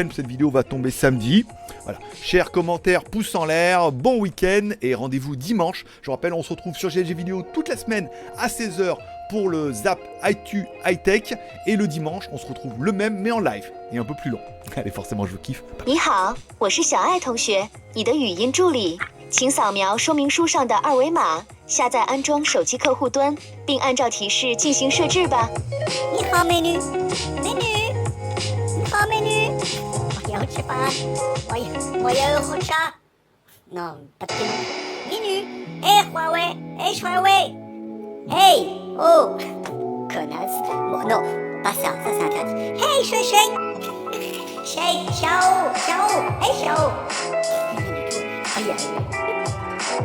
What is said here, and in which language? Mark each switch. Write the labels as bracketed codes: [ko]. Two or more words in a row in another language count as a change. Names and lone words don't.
[fr] Cette vidéo va tomber samedi. Voilà. Chers commentaires, pouces en l'air, bon week-end et rendez-vous dimanche. Je rappelle, on se retrouve sur GLG Vidéo toute la semaine à 16h pour le Zap ITU High Tech. Et le dimanche, on se retrouve le même mais en live et un peu plus long. Allez, forcément, je vous kiffe. [zh] 你好，我是小爱同学，你的语音助理，请扫描说明书上的二维码，下载安装手机客户端，并按照提示进行设置吧。你好，美女，美女，你好，美女，我要吃饭，我要喝茶。 [fr] Non, pas de prénom. [zh] 美女，哎，华为，哎，华为，hey, oh, connasse. [fr] Bon, non, pas ça, ça c'est interdit. Hey, Shui, Shui, ciao, ciao, hey, ciao. Rien du tout. Aïe, aïe.